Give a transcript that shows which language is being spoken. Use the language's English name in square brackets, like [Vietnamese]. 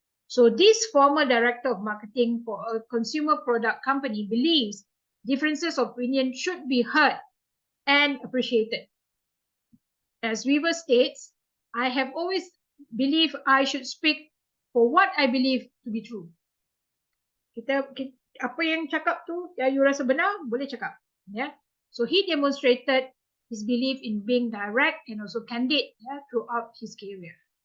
[English] So this former director of marketing for a consumer product company believes differences of opinion should be heard and appreciated. As Weaver states, I have always believed I should speak for what I believe to be true. [Malay] Kita apa yang cakap tu, you rasa benar, boleh cakap. [English] So he demonstrated his belief in being direct and also candid throughout his career.